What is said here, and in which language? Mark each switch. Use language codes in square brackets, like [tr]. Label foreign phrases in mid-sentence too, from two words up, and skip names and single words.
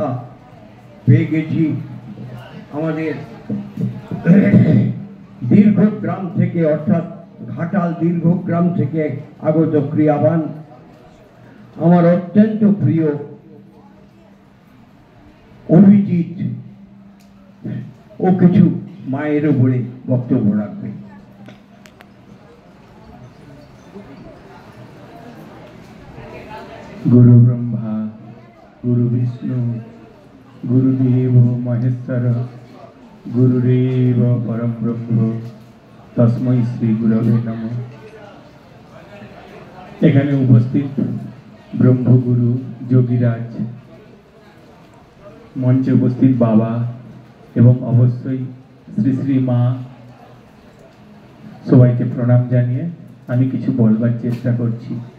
[bn] পেয়ে গেছি আমাদের দীর্ঘগ্রাম থেকে, অর্থাৎ ঘাটাল দীর্ঘগ্রাম থেকে আগত ক্রিয়াবান আমার অত্যন্ত প্রিয় অভিজিৎ, ও কিছু মায়ের উপরে বক্তব্য রাখবে। [sa] गुरु ब्रह्मा गुरु विष्णु गुरुदेव महेश्वर गुरुरेव परम ब्रह्म तस्मै श्री गुरवे नमः। [bn] এখানে উপস্থিত ব্রহ্মগুরু যোগীরাজ, মঞ্চে উপস্থিত বাবা এবং অবশ্যই শ্রী শ্রী মা, সবাইকে প্রণাম জানিয়ে আমি কিছু বলবার চেষ্টা করছি।